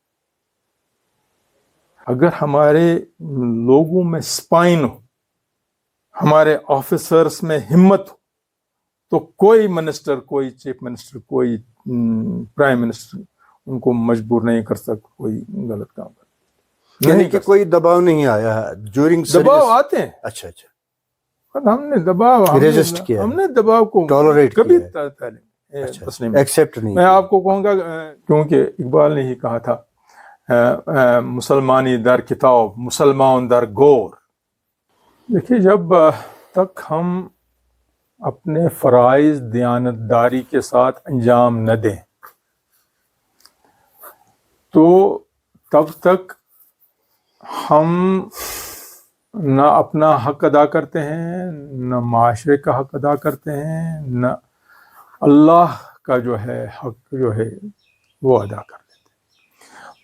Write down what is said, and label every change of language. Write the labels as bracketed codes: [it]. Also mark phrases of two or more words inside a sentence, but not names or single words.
[ur] اگر ہمارے لوگوں میں سپائن ہو, ہمارے آفیسرس میں ہمت ہو, تو کوئی منسٹر, کوئی [en] chief minister, [ur] کوئی [en] prime minister [ur] ان کو مجبور نہیں کر سکتا کوئی غلط کام کرنے. یعنی کہ کوئی دباؤ نہیں آیا [en] during service? [ur] دباؤ آتے ہیں. اچھا اچھا. ہم نے دباؤ ریزسٹ کیا, ہم نے دباؤ کو ٹالریٹ کبھی ایکسیپٹ نہیں. میں آپ کو کہوں گا کیونکہ اقبال نے ہی کہا تھا [fa] مسلمانی در کتاب مسلمان در گور. [ur] دیکھیے جب تک ہم اپنے فرائض دیانتداری کے ساتھ انجام نہ دیں تو تب تک ہم نہ اپنا حق ادا کرتے ہیں, نہ معاشرے کا حق ادا کرتے ہیں, نہ اللہ کا جو ہے حق جو ہے وہ ادا کر دیتے ہیں.